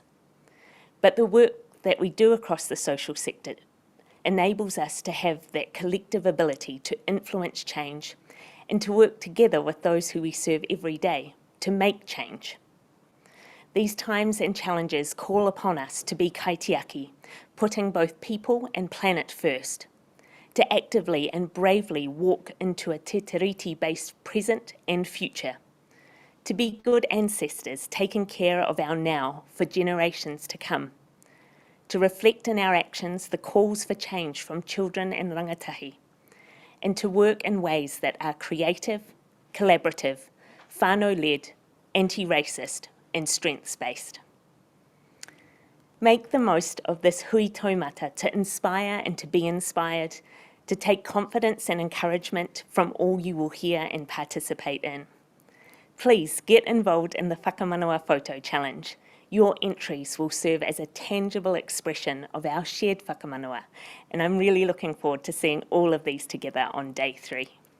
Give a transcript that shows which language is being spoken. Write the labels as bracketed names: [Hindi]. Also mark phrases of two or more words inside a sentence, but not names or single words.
[English] But the work that we do across the social sector enables us to have that collective ability to influence change and to work together with those who we serve every day to make change. These times and challenges call upon us to be kaitiaki, putting both people and planet first, to actively and bravely walk into a [Māori] te tiriti- [English] based present and future, to be good ancestors taking care of our now for generations to come, to reflect in our actions the calls for change from children and rangatahi, and to work in ways that are creative, collaborative, whānau-led, anti-racist, and strengths-based. Make the most of this [Māori] hui taumata [English] to inspire and to be inspired, to take confidence and encouragement from all you will hear and participate in. Please get involved in the Whakamanawa Photo Challenge. Your entries will serve as a tangible expression of our shared whakamanawa, and I'm really looking forward to seeing all of these together on day 3.